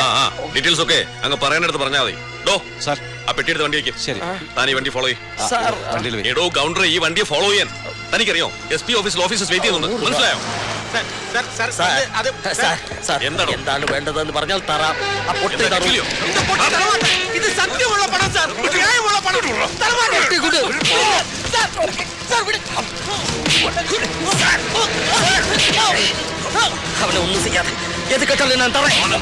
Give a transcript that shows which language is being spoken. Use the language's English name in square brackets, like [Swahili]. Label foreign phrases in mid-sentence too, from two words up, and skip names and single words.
[Malayalam] ഡീറ്റെയിൽസ് ഒക്കെ അങ്ങ് പറയാനെടുത്ത് പറഞ്ഞാൽ മതി. സാർ ആ പെട്ടിയെടുത്ത് വണ്ടി വയ്ക്കും. ശരി, താൻ ഈ വണ്ടി ഫോളോ ചെയ്യും. എടോ ഗൗണ്ടർ, ഈ വണ്ടിയെ ഫോളോ ചെയ്യാൻ തനിക്കറിയോ? SP ഓഫീസിൽ [English] officers wait [Malayalam] ചെയ്യുന്നുണ്ട്, മനസ്സിലായോ? എന്താണ് വേണ്ടതെന്ന് പറഞ്ഞാൽ തരാം. [Tamil] இது சத்தியமுள்ள பணம் சார். நியாயமுள்ள பணம். [Malayalam] അവനെ ഒന്നും ചെയ്യാതെ ഏത് കെട്ടാലും ഞാൻ തറ.